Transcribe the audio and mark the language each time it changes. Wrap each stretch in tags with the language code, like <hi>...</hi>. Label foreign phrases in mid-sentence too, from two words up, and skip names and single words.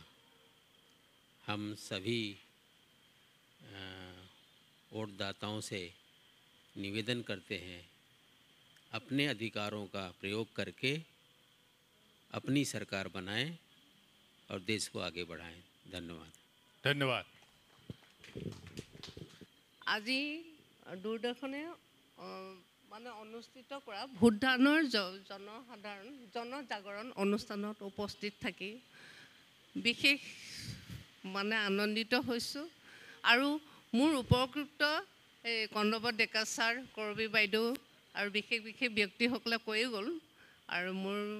<hi>हम सभी वोटदाताओं से निवेदन करते हैं, अपने अधिकारों का प्रयोग करके अपनी सरकार बनाएं और देश को आगे बढ़ाएं। धन्यवाद। धन्यवाद।</hi> <as>আজি দূৰদৰ্শনে মানে অনুষ্ঠিত কৰা ভোটদানৰ জনজাগৰণ অনুষ্ঠানত উপস্থিত থাকি বিশেষ মানে আনন্দিত হৈছোঁ আৰু মোৰ উপকৃত এই কন্দৰ্প ডেকা ছাৰ কৰবী বাইদেউ আৰু বিশেষ বিশেষ ব্যক্তিসকলে কৈয়ে গ'ল আৰু মোৰ</as>